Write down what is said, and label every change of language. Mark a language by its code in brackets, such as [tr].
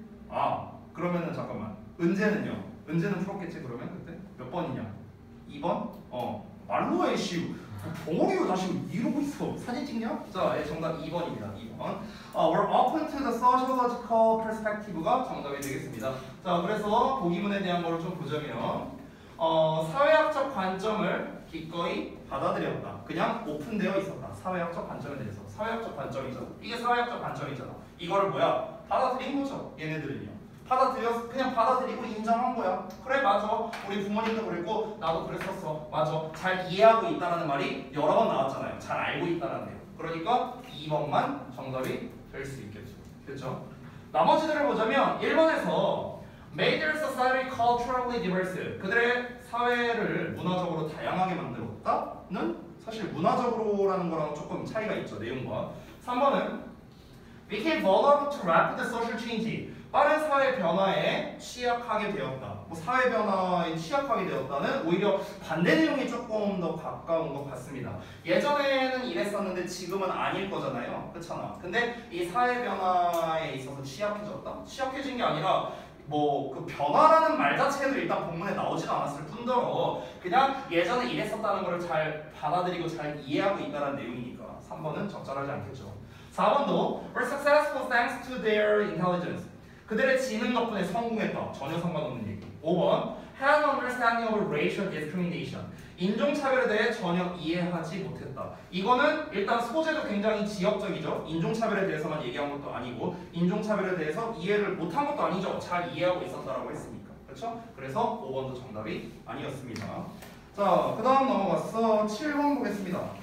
[ko] 아, 그러면은 잠깐만. 은재는요? 은재는 풀었겠지 그러면 그때? 몇 번이냐? 2번? 말로 해, 씨. 덩어리로 다시 이러고 있어. 사진 찍냐? 자, 정답 2번입니다. 2번. [en] We're open to the sociological perspective가 [ko] 정답이 되겠습니다. 자, 그래서 보기문에 대한 거를 좀 보자면 사회학적 관점을 기꺼이 받아들였다. 그냥 오픈되어 있었다. 사회학적 관점에 대해서. 사회학적 관점이죠. 이게 사회학적 관점이잖아. 이거를 뭐야? 받아들인 거죠. 얘네들은요. 그냥 받아들이고 인정한 거야. 그래, 맞아. 우리 부모님도 그랬고 나도 그랬었어. 맞아. 잘 이해하고 있다는 말이 여러 번 나왔잖아요. 잘 알고 있다는 내용. 그러니까 2번만 정답이 될 수 있겠죠. 그렇죠? 나머지들을 보자면 1번에서 [en] made their society culturally diverse. [ko] 그들의 사회를 문화적으로 다양하게 만들었다는 사실 문화적으로라는 거랑 조금 차이가 있죠. 내용과. 3번은 [en] became vulnerable to rapid social change. [ko] 빠른 사회 변화에 취약하게 되었다. 뭐 사회 변화에 취약하게 되었다는 오히려 반대 내용이 조금 더 가까운 것 같습니다. 예전에는 이랬었는데 지금은 아닐 거잖아요. 그렇잖아. 근데 이 사회 변화에 있어서 취약해졌다? 취약해진 게 아니라 뭐 그 변화라는 말 자체도 일단 본문에 나오지도 않았을 뿐더러 그냥 예전에 이랬었다는 것을 잘 받아들이고 잘 이해하고 있다는 내용이니까 3번은 적절하지 않겠죠. 4번도 [en] were successful thanks to their intelligence. [ko] 그들의 지능 덕분에 성공했다. 전혀 상관없는 얘기. 5번 [en] had an understanding of racial discrimination. [ko] 인종차별에 대해 전혀 이해하지 못했다. 이거는 일단 소재도 굉장히 지역적이죠. 인종차별에 대해서만 얘기한 것도 아니고 인종차별에 대해서 이해를 못한 것도 아니죠. 잘 이해하고 있었다라고 했으니까. 그렇죠? 그래서 5번도 정답이 아니었습니다. 자, 그 다음 넘어가서 7번 보겠습니다.